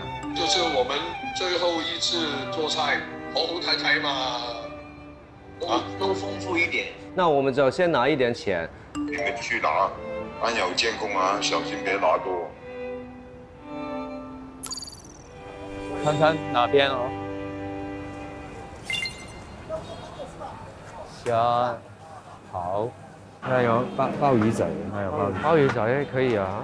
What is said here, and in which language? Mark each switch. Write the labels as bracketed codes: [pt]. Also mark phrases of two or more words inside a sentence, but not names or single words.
[zh] 就是我們最後一次做菜，好好睇睇嘛，都豐富一點。那我們就先拿一點錢。你們去拿。安有监控啊，小心别打多。看看哪边哦。下，好，还有鲍鱼仔，还有鲍鱼仔可以啊。